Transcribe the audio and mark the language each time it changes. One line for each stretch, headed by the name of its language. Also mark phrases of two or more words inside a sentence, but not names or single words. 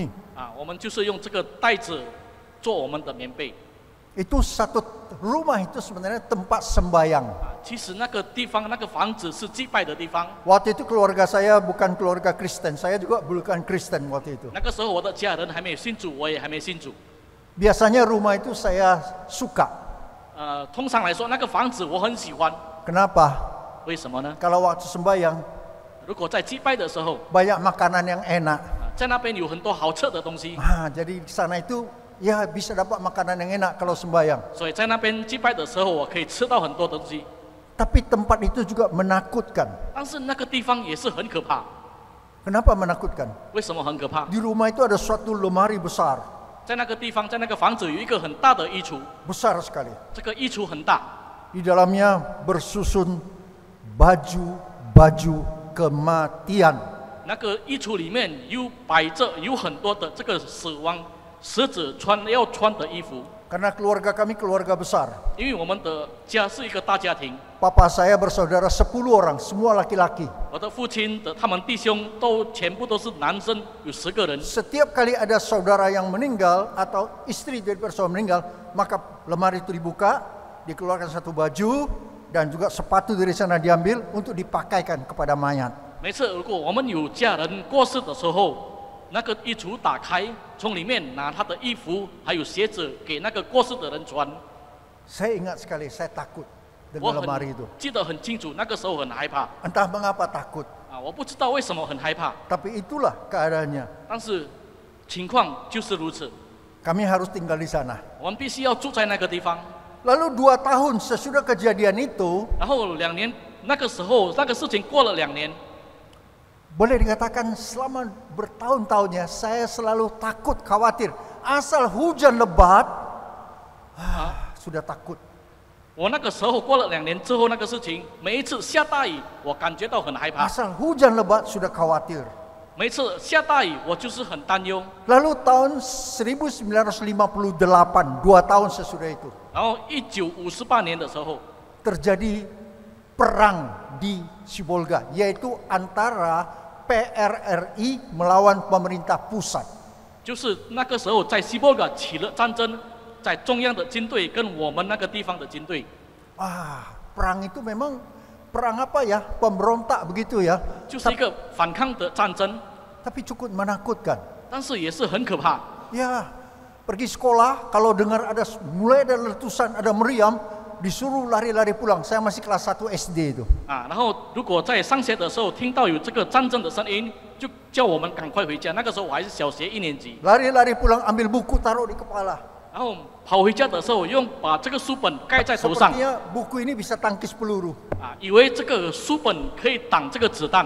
Chinese: 我们就是用这个袋子做我们的棉被。
Indonesian: Itu satu rumah itu sebenarnya tempat sembayang.
Chinese: 其实那个地方那个房子是祭拜的地方。
Indonesian: Waktu itu keluarga saya bukan keluarga Kristen, saya juga bukan Kristen waktu itu.
Chinese: 那个时候我的家人还没有信主，我也还没信主。
Indonesian: Biasanya rumah itu saya suka.
Chinese: 通常来说，那个房子我很喜欢。
Indonesian: Kenapa?
Chinese: 为什么呢？
Indonesian: Kalau waktu sembayang
Chinese: 如果在祭拜的时候，
Indonesian: banyak makanan yang enak.
Chinese: 在那边有很多好吃的东西，
Indonesian: Jadi di sana itu ya bisa dapat makanan yang enak kalau sembayang.
Chinese: 所以在那边祭拜的时候，我可以吃到很多东西。
Indonesian: Tapi tempat itu juga menakutkan.
Chinese: 但是那个地方也是很可怕。
Indonesian: Kenapa menakutkan?
Chinese: 为什么很可怕？
Indonesian: Di rumah itu ada suatu lemari besar,
Chinese: 在那个地方，在那个房子有一个很大的衣橱，
Indonesian: besar sekali.
Chinese: 这个衣橱很大，
Indonesian: Di dalamnya bersusun baju-baju kematian.
Chinese: 那个衣橱里面摆着有很多的这个死者要穿的衣服。
Indonesian: Karena keluarga kami keluarga besar.
Chinese: 因为我们的家是一个大家庭，
Indonesian: Papa saya bersaudara 10 orang, semua laki-laki.
Chinese: 我的父亲他们弟兄全部都是男生，有10个人。
Indonesian: Setiap kali ada saudara yang meninggal atau istri dari saudara meninggal, maka lemari itu dibuka, dikeluarkan satu baju dan juga sepatu dari sana diambil untuk dipakaikan kepada mayat.
Chinese: 每次如果我们有家人过世的时候，那个衣橱打开，从里面拿他的衣服还有鞋子给那个过世的人穿。
Indonesian: Saya ingat sekali, saya takut
Chinese: 我
Indonesian: dengan lemari
Chinese: 很
Indonesian: itu.
Chinese: 记得很清楚，那个时候很害怕
Indonesian: Entah mengapa takut,
Chinese: 我不知道为什么很害怕，
Indonesian: tapi itulah keadaannya.
Chinese: 但是情况就是如此，
Indonesian: Kami harus tinggal di sana.
Chinese: 我们必须要住在那个地方。
Indonesian: Lalu 2 tahun sesudah kejadian itu,
Chinese: 然后2年，那个时候那个事情过了2年，
Indonesian: boleh dikatakan selama bertahun-tahunnya saya selalu takut, khawatir. Asal hujan lebat, sudah takut.
Chinese: 我那个时候过了2年之后，那个事情每一次下大雨，我感觉到很害怕。
Indonesian: Asal hujan lebat sudah khawatir.
Chinese: 每一次下大雨，我就是很担忧。
Indonesian: Lalu tahun 1958, 2 tahun sesudah itu,
Chinese: 然后1958年的时候，
Indonesian: terjadi perang di Sibolga, yaitu antara PRRI melawan pemerintah pusat.
Chinese: 就是那个时候在西伯尔起了战争，在中央的军队跟我们那个地方的军队，
Indonesian: Perang itu memang perang apa ya? Pemberontak begitu ya.
Chinese: 就是一个反抗的战争，
Indonesian: Tapi cukup menakutkan.
Chinese: 但是也是很可怕。
Indonesian: Ya, pergi sekolah kalau dengar mulai ada letusan, ada meriam, disuruh lari-lari pulang. Saya masih kelas 1 SD itu.
Chinese: 然后如果在上学的时候听到有这个战争的声音，就叫我们赶快回家。那个时候我还是小学1年级，
Indonesian: Lari-lari pulang, ambil buku taruh di kepala.
Chinese: 然后跑回家的时候把这个书本盖在头上，
Indonesian: Sepertinya buku ini bisa tangkis peluru.
Chinese: 以为这个书本可以挡这个子弹。